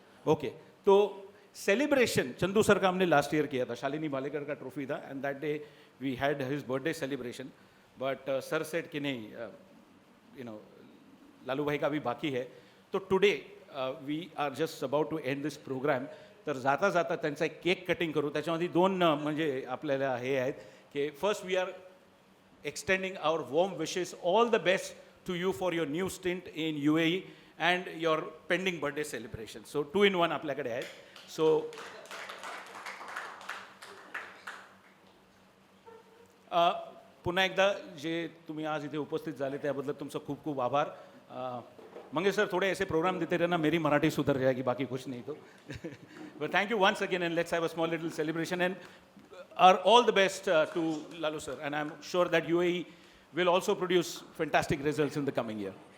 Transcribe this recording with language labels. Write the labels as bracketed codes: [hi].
[hi] Okay, तो celebration Chandu sir का हमने लास्ट ईयर किया था. शालिनी भालेकर का ट्रॉफी था [en] And that day we had his birthday celebration. But sir said [hi] कि नहीं, [en] you know, [hi] लालू भाई का भी बाकी है. [en] तो today we are just about to end this programme. [mr] तर जाता जाता त्यांचा एक केक कटिंग करू. त्याच्यामध्ये दोन म्हणजे आपल्याला हे आहेत की [en] First we are extending our warm wishes, all the best to you for your new stint in UAE and your pending birthday celebration. So 2 in 1 [mr] आपल्याकडे आहे. So पुन्हा एकदा जे तुम्ही आज इथे उपस्थित झाले त्याबद्दल तुमचं खूप खूप आभार. [hi] मंगेश सर थोड़े ऐसे प्रोग्राम देते रहना, मेरी मराठी सुधर जाएगी, बाकी कुछ नहीं. [en] तो but thank you once again and let's have a small little celebration and are all the best to Lalu sir, and I'm sure that UAE will also produce fantastic results in the coming year.